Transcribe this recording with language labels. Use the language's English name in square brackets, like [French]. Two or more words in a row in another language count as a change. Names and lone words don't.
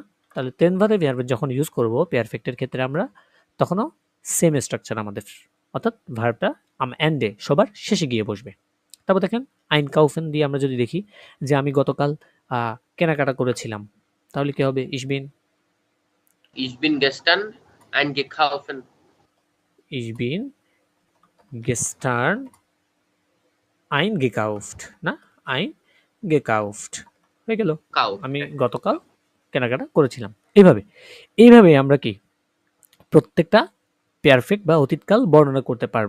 [Bangla] তাহলে তেনভারে ভার্ব যখন ইউজ করব পেয়ারফেক্টের ক্ষেত্রে আমরা, তখনও সেম স্ট্রাকচার আমাদের। অর্থাৎ ভার্বটা এন্ডে সবার শেষে গিয়ে বসবে। তারপর দেখেন আইনকাউফেন দিয়ে আমরা যদি দেখি যে আমি গতকাল কেনাকাটা করেছিলাম, তাহলে কি হবে? [German] ich bin, Ich bin gestern eingekaufen. ich bin gestern ein gekauft, না ein gekauft [Bangla] হয়ে গেল। [German] Kauf. [Bangla] আমি গতকাল কেনাকাটা করেছিলাম। এইভাবে এইভাবে আমরা কি প্রত্যেকটা পেয়ারফেক্ট বা অতীতকাল বর্ণনা করতে পারবো।